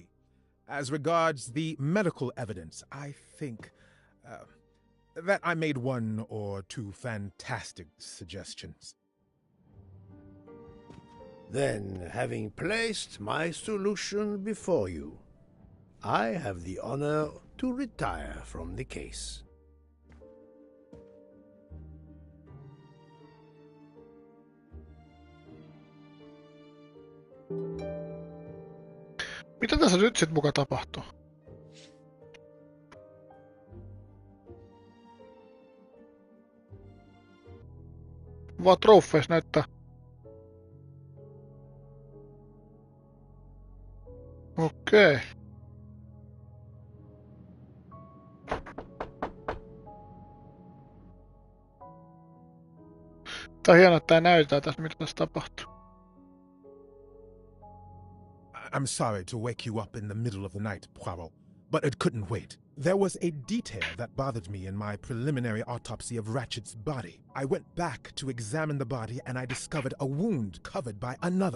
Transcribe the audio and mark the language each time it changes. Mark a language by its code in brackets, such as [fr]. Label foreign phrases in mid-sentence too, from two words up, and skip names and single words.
[en] As regards the medical evidence, I think that I made one or two fantastic suggestions. Then, having placed my solution before you, I have the honor to retire from the case. [fi] Mitä tässä nyt sit muka tapahtuu? Vaan trofeis näyttää. Okei. Tää on hienoa, että tää näytetään tässä, mitä tässä tapahtuu. [en] I'm sorry to wake you up in the middle of the night, Poirot, but it couldn't wait. There was a detail that bothered me in my preliminary autopsy of Ratchet's body. I went back to examine the body and I discovered a wound covered by another.